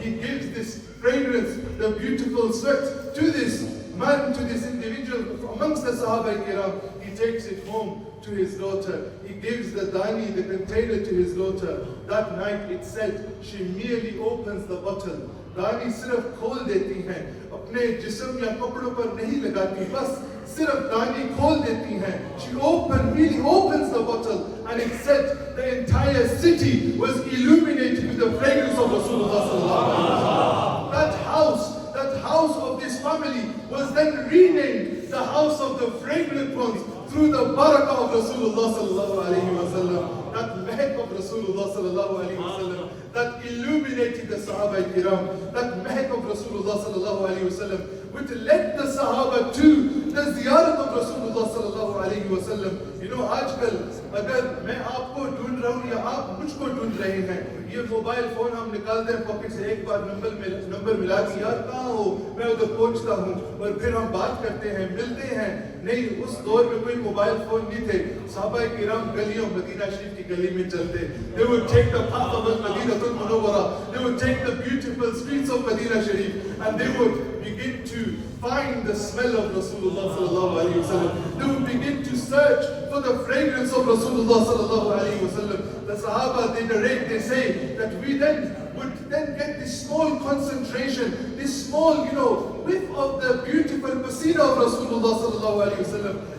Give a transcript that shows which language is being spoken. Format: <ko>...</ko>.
<en>He gives this fragrance, the beautiful sweat to this man, to this individual amongst the Sahaba Kiram. He takes it home to his daughter. He gives the dani, the container, to his daughter. That night it said, she merely opens the bottle.</en> <hi>दानी सिर्फ खोल देती हैं, अपने जिस्म या कपड़ों पर नहीं लगाती, बस सिर्फ दानी खोल देती हैं.</hi> <en>She really opens the bottle, and it said the entire city was illuminated with the fragrance of Rasulullah sallallahu alaihi wasallam. That house of this family was then renamed the house of the fragrant ones through the barakah of Rasulullah sallallahu alaihi wasallam. That mehek of Rasulullah sallallahu alaihi wasallam that illuminated the Sahaba Kiram, that mehek of Rasulullah sallallahu alaihi wasallam, which led the Sahaba to the ziyarat of Rasulullah sallallahu alaihi wasallam.</en> <hi>आजकल अगर मैं आपको ढूंढ रहा हूँ या आप मुझको ढूंढ रहे हैं, ये मोबाइल फोन हम निकालते हैं पॉकेट से, एक बार नंबर मिला कि यार कहाँ हो, मैं उधर पहुँचता हूँ, और फिर हम बात करते हैं, मिलते हैं. नहीं, उस दौर में कोई मोबाइल फोन नहीं थे. सहाबा किराम गलियों मदीना शरीफ की गली में चलते.</hi> <en>They would take the path of Madinatul Munawwara. They would take the beautiful streets of Madina Sharif, and they would begin to find the smell of Rasulullah sallallahu alaihi wasallam. They would begin to search for the fragrance of Rasulullah sallallahu alaihi wasallam. The Sahaba, they narrate, they say that we would get this small concentration, this small, whiff of the beautiful pasina of Rasulullah sallallahu alaihi wasallam.</en>